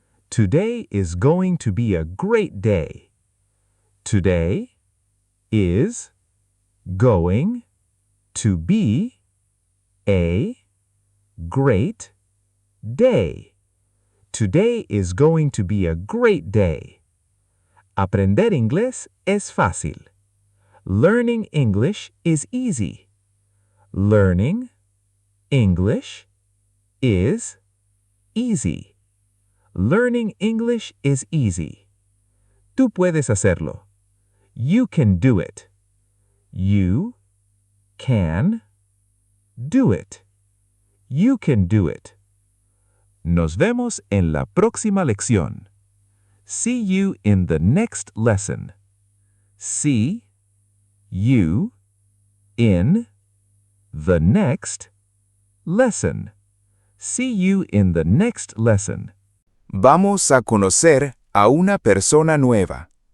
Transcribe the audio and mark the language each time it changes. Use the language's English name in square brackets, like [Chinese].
[English] Today is going to be a great day. Today is going to be a great day. Today is going to be a great day. [Spanish] Aprender inglés es fácil. [English] Learning English is easy. Learning English is easy. Learning English is easy. [Spanish] Tú puedes hacerlo. [English] You can do it. You can do it. You can do it. [Spanish] Nos vemos en la próxima lección. [English] See you in the next lesson. See you in the next lesson. See you in the next lesson. [Spanish] Vamos a conocer a una persona nueva.